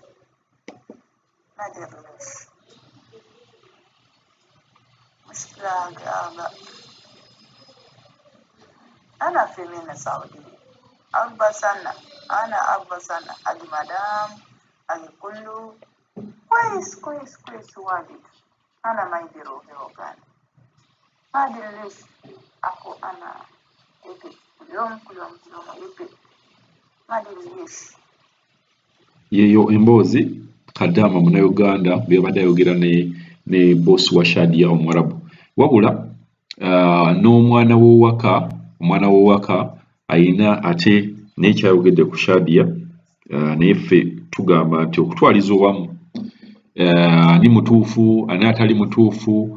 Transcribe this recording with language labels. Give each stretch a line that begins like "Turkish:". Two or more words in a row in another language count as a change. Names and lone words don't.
Arabic: مشكلة أنا في من السعودية 4 سنة هذه مدام أجي كله كويس كويس كويس واجد. أنا ما يديروا بروجان، ما أدري ليش أكو أنا يبي كل يوم يبي، ما أدري ليش.
Ganda: Yeyo emboozi Kadaama Munnayuganda by'abadde ayogera ne boss wa Shadia Omwarabu. Wabula n'omwana w'owaka ayina ate n'ekyayogedde ku Shadia, naye ffe tugamba nti okutwaliza owamu ani mutuufu ani atali mutuufu.